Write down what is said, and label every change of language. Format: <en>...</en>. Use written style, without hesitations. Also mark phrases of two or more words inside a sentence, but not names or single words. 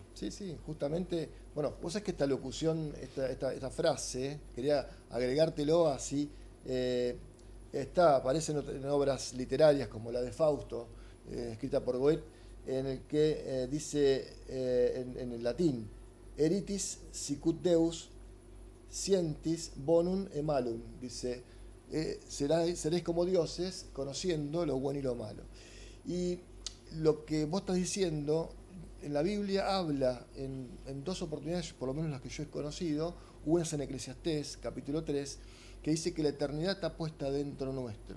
<es>Sí, justamente. Bueno, vos sabés que esta locución, esta frase, quería agregártelo así, aparece en obras literarias como la de Fausto, escrita por Goethe, en el que dice en el latín:</es> <la>Eritis sicut Deus scientis bonum e malum.</la> <es>Dice, seréis como dioses, conociendo lo bueno y lo malo. Y lo que vos estás diciendo, en la Biblia habla en dos oportunidades, por lo menos las que yo he conocido. Una es en Eclesiastés, capítulo 3, que dice que la eternidad está puesta dentro nuestro.</es>